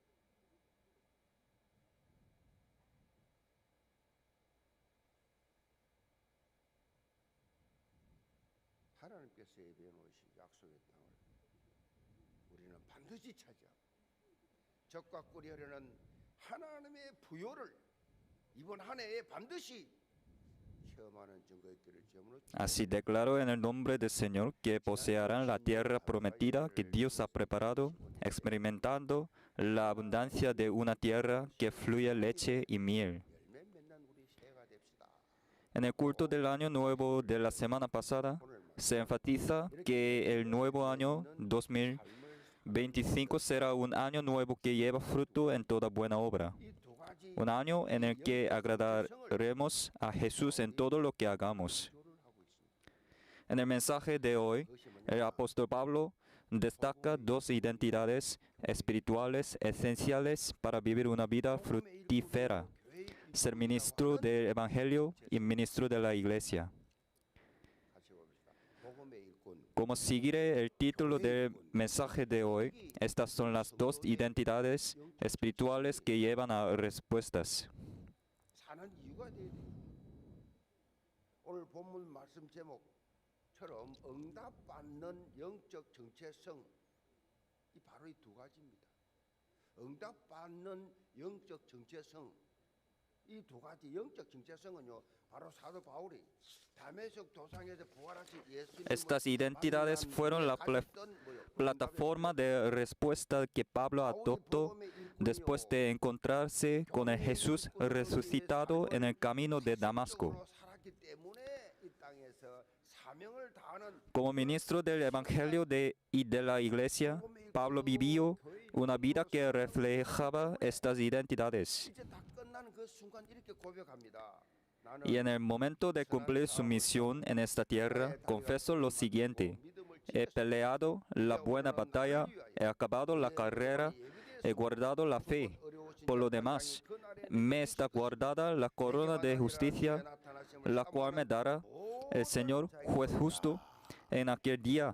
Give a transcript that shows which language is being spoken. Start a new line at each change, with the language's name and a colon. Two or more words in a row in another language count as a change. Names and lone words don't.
Korean: 하나님께서 예비해 놓으신 약속의 땅을 우리는 반드시 차지하고 적과 꿀이하려는 하나님의 부요를 이번 한 해에 반드시 체험하는 증거의 길을 지음으로
Spanish: Así declaró en el nombre del Señor que poseerán la tierra prometida que Dios ha preparado, experimentando la abundancia de una tierra que fluye leche y miel.
Korean: 열매 맺는 우리 새해가 됩시다.
Spanish: En el culto del año nuevo de la semana pasada, se enfatiza que el nuevo año 2025 será un año nuevo que lleva fruto en toda buena obra.
Korean: 이 두 가지
Spanish: Un año en el que agradaremos a Jesús en todo lo que hagamos.
Korean: 조를 하고 있습니다.
Spanish: En el mensaje de hoy,
Korean: 그것이
Spanish: el
Korean: 뭐냐?
Spanish: apóstol Pablo destaca dos identidades espirituales esenciales para vivir una vida fructífera: ser ministro del Evangelio y ministro de la Iglesia.
Korean: 같이 봅시다. 복음의 일꾼.
Spanish: Como seguiré el título del mensaje de hoy, estas son las dos identidades espirituales que llevan a respuestas.
Korean: 사는 이유가 돼야 돼. 오늘 본문 말씀 제목처럼 응답받는 영적 정체성 이 바로 이 두 가지입니다. 응답받는 영적 정체성 이 두 가지 영적 정체성은요 바로 사도 바울이 다메섹 도상에서 부활하신 예수님을
Spanish: Estas identidades fueron la plataforma de respuesta que Pablo adoptó después de encontrarse con el Jesús resucitado en el camino de Damasco. Como ministro del Evangelio y de la Iglesia, Pablo vivió una vida que reflejaba estas identidades.
Korean: 이제 다 끝나는 그 순간 이렇게 고백합니다.
Spanish: Y en el momento de cumplir su misión en esta tierra, confesó lo siguiente: he peleado la buena batalla, he acabado la carrera, he guardado la fe. Por lo demás, me está guardada la corona de justicia, la cual me dará el Señor, juez justo, en aquel día.